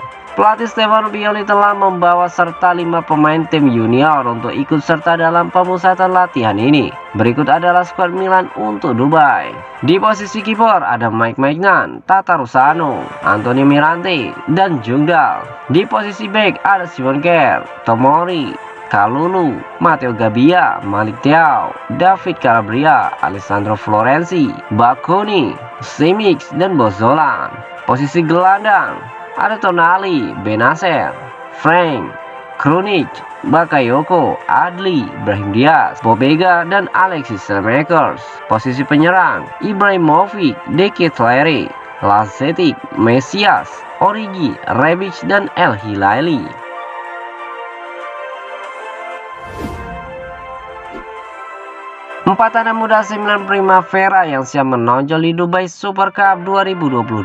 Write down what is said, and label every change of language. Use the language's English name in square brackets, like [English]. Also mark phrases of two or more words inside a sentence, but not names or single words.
[Indonesian] Pelatih Stefano Pioli telah membawa serta 5 pemain tim junior untuk ikut serta dalam pemusatan latihan ini. Berikut adalah skuad Milan untuk Dubai. Di posisi kiper ada Mike Maignan, Tata Rusano, Antonio Mirante, dan Jungdal. Di posisi bek ada Simon Kjær, Tomori, Kalulu, Matteo Gabbia, Malik Thiaw, David Calabria, Alessandro Florenzi, Baconi, Simic, dan Bozolan. Posisi gelandang ada Tonali, Benacer, Frank, Krunic, Bakayoko, Adli, Brahim Diaz, Pobega, dan Alexis Saelemaekers. Posisi penyerang Ibrahimovic, De Ketelaere, Lazetic, Mesias, Origi, Rebic, dan El Hilali. Empat anak muda AC Milan Primavera yang siap menonjol di Dubai Super Cup 2022.